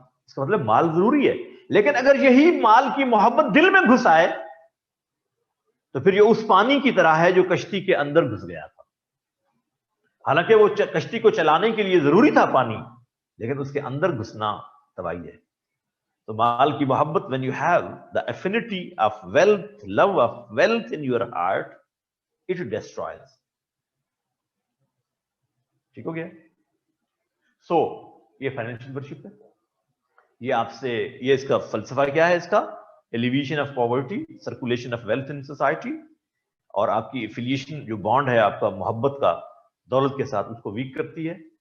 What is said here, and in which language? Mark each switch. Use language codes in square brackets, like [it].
[ur] اس کا مطلب مال ضروری ہے. لیکن اگر یہی مال کی محبت دل میں گھس آئے تو پھر یہ اس پانی کی طرح ہے جو کشتی کے اندر گھس گیا تھا. حالانکہ وہ کشتی کو چلانے کے لیے ضروری تھا پانی, لیکن اس کے اندر گھسنا تباہی ہے. تو مال کی محبت, [en] when you have the affinity of wealth, love of wealth in your heart, it destroys. [ur] ٹھیک ہو گیا؟ سو یہ فائنینشیل ورشپ ہے. یہ آپ سے یہ اس کا فلسفہ کیا ہے؟ اس کا [en] alleviation of poverty, circulation of wealth in society, [ur] اور آپ کی ایفیلیشن جو بانڈ ہے آپ کا محبت کا دولت کے ساتھ، اس کو ویک کرتی ہے.